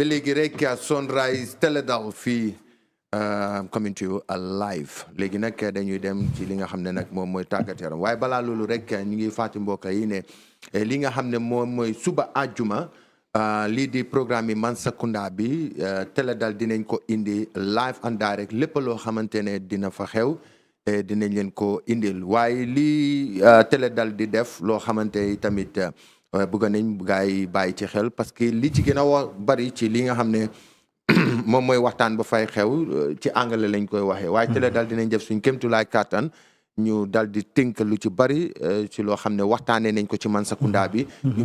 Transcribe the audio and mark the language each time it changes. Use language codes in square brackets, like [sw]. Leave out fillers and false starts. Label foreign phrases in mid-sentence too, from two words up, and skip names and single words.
[wo] léegi rek Sunrise Teledal fii [en] coming to you live [wo] léegi nag dañuy dem ci li nga xam ne nag moom mooy tàggat yaram waaye balaa loolu rek ñu ngi fàttali mbokk yi ne li nga xam ne moom mooy suba àjjuma lii di programme yi Mansakunda bi Teledal dinañ ko indi [en] live and direct [wo] lépp loo xamante ne dina fa xew dinañ leen ko indil waaye lii Teledal di def loo xamante tamit bëgg nañ gaay bàyyi ci xel [fr] parce que [wo] li ci gën a bari ci li nga xam ne moom mooy waxtaan ba fay xew ci anglais lañ koy waxee waaye Teledal dinañ def suñ kémtulaay kàttan ñu dal di tënk lu ci bari ci loo xam ne waxtaanee nañ ko ci Mansakunda bi ñu